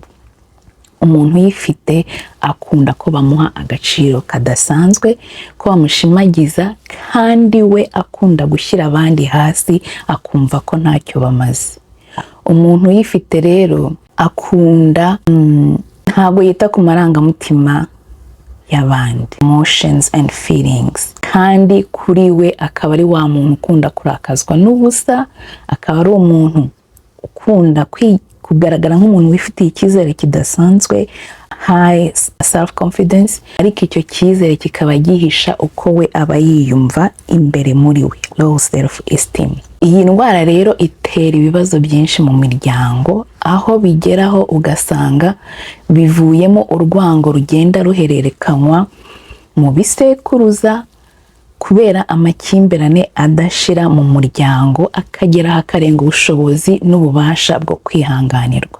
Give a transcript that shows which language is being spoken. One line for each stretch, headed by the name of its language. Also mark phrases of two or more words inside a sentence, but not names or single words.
Kinyarwanda: Umuntu uyifite akunda ko bamuha agaciro kadasanzwe, ko bamushimagiza, kandi we akunda gushyira abandi hasi akumva ko ntacyo bamaze. Umuntu uyifite rero akunda ntabwo yita ku marangamutima y'abandi,
English: emotions and feelings,
Kinyarwanda: kandi kuri we akaba ari wa muntu ukunda kurakazwa n'ubusa, akaba ari umuntu ukunda kugaragara nk'umuntu wifitiye icyizere kidasanzwe,
English: high self confidence,
Kinyarwanda: ariko icyo cyizere kikaba gihisha uko we aba yiyumva imbere muri we,
English: low self esteem.
Kinyarwanda: Iyi ndwara rero itera ibibazo byinshi mu miryango, aho bigeraho ugasanga bivuyemo urwango rugenda ruhererekanywa mu bisekuruza kubera amakimbirane adashira mu muryango, akagera hakarenga ubushobozi n'ububasha bwo kwihanganirwa.